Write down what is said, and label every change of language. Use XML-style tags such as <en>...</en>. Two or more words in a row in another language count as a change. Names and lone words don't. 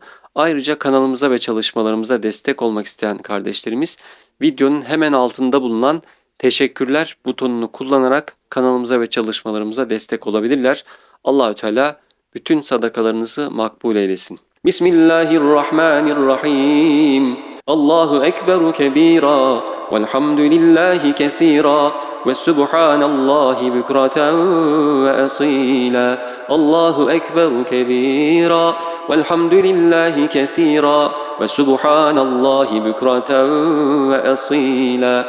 <tr>Ayrıca kanalımıza ve çalışmalarımıza destek olmak isteyen kardeşlerimiz videonun hemen altında bulunan teşekkürler butonunu kullanarak kanalımıza ve çalışmalarımıza destek olabilirler.</tr> <ar>الله تعالى</ar> <tr>bütün sadakalarınızı makbul eylesin.</tr> <ar>Bismillahirrahmanirrahim. الله أكبر كبيرا والحمد لله كثيرا وسبحان الله بكرة وأصيلا. الله أكبر كبيرا والحمد لله كثيرا وسبحان الله بكرة وأصيلا.</ar>